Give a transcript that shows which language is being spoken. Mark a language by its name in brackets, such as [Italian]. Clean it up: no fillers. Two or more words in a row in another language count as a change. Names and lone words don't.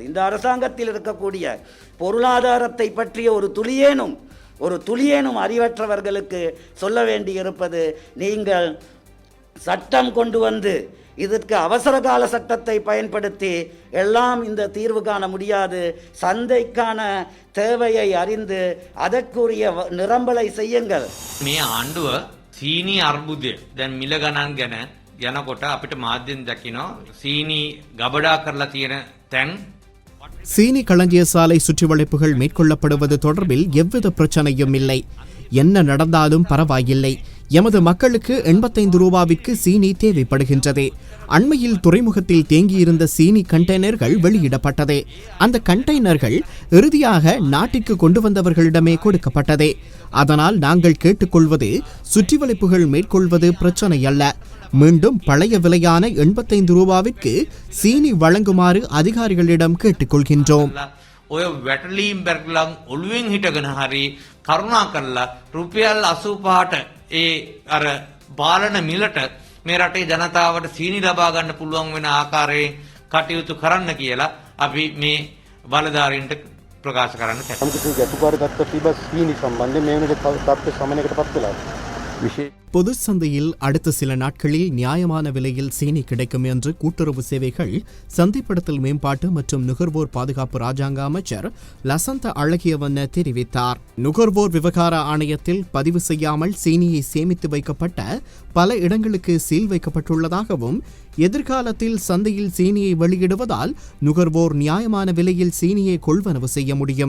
[Tamil] இந்த அரசாங்கத்தில் இருக்கக்கூடிய பொருளாதாரத்தை பற்றிய ஒரு துளியேனும் அறிவற்றவர்களுக்கு சொல்ல வேண்டியிருப்பது, நீங்கள் சட்டம் கொண்டு வந்து இதற்கு அவசர கால சட்டத்தை பயன்படுத்தி எல்லாம் இந்த தீர்வு காண முடியாது. சந்தைக்கான தேவையை அறிந்து அதற்குரிய நிரம்பலை செய்யுங்கள். [Sinhala] මේ ආණ්ඩුව සීනි අර්බුදය දැන් මිල ගණන් ගැන යනකොට අපිට මාධ්‍යෙන් දකිනවා සීනි ගබඩා කරලා තියෙන තැන්. [Tamil] சீனி களஞ்சிய சாலை சுற்றிவளைப்புகள் மேற்கொள்ளப்படுவது தொடர்பில் எவ்வித பிரச்சனையும் இல்லை. என்ன நடந்தாலும் பரவாயில்லை. எமது மக்களுக்கு 85 ரூபாவிற்கு சீனி தேவைப்படுகின்றது. அண்மையில் துறைமுகத்தில் தேங்கியிருந்த சீனி கண்டெய்னர்கள் வெளியிடப்பட்டதே. அந்த கண்டெய்னர்கள் இறுதியாக நாட்டிற்கு கொண்டு வந்தவர்களிடமே கொடுக்கப்பட்டதே. அதனால் நாங்கள் கேட்டுக்கொள்வது, சுற்றிவளைப்புகள் மேற்கொள்வது பிரச்சனை அல்ல. மீண்டும் பழைய விலையான 85 ரூபாவிற்கு சீனி வழங்குமாறு அதிகாரிகளிடம் கேட்டுக்கொள்கின்றோம். [Sinhala] ඔය වැටලීම් බැරලම් ඔළුවෙන් හිටගෙන හරි කරුණා කරලා රුපියල් 85ට ඒ අර බාලන මිලට මේ රටේ ජනතාවට සීනි ලබා ගන්න පුළුවන් වෙන ආකාරයෙන් කටයුතු කරන්න කියලා අපි මේ බලධාරීන්ට ප්‍රකාශ කරන්න කැමතියි. සම්පූර්ණ ගැටුකාරී තත්ත්ව තිබ්බ සීනි සම්බන්ධයෙන් මේ වෙනකොට තත්ත්ව සමනයකටපත් වෙලා. [Tamil] பொது சந்தையில் அடுத்த சில நாட்களில் நியாயமான விலையில் சீனி கிடைக்கும் என்று கூட்டுறவு சேவைகள், சந்தைப்படுத்தல் மேம்பாட்டு மற்றும் நுகர்வோர் பாதுகாப்பு ராஜாங்க அமைச்சர் லசந்த அழகியவண்ண தெரிவித்தார். நுகர்வோர் விவகார ஆணையத்தில் பதிவு செய்யாமல் சீனியை சேமித்து வைக்கப்பட்ட பல இடங்களுக்கு சீல் வைக்கப்பட்டுள்ளதாகவும், எதிர்காலத்தில் சந்தையில் சீனியை வெளியிடுவதால் நுகர்வோர் நியாயமான விலையில் சீனியை கொள்வனவு செய்ய முடியும்.